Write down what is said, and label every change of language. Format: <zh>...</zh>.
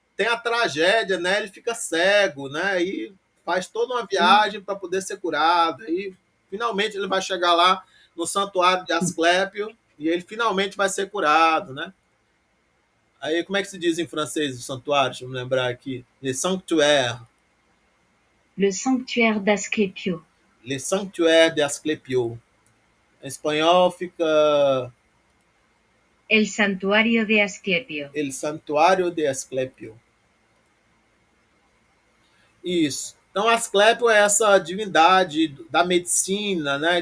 <pt>tem a tragédia, né? Ele fica cego, né? E faz toda uma viagem para poder ser curado. E finalmente ele vai chegar lá no santuário de Asclépio e ele finalmente vai ser curado, né? Aí, como é que se diz em francês o santuário? Deixa eu me lembrar aqui.</pt> <fr>Les sanctuaires. Le sanctuaire d'Asclepio. Les sanctuaires de Asclepio.</fr> <pt>Em espanhol fica</pt> <es>El santuario de Asclepio. El Santuário de Asclepio.</es> <pt>Isso. Então, Asclepio é essa divindade da medicina, né?</pt>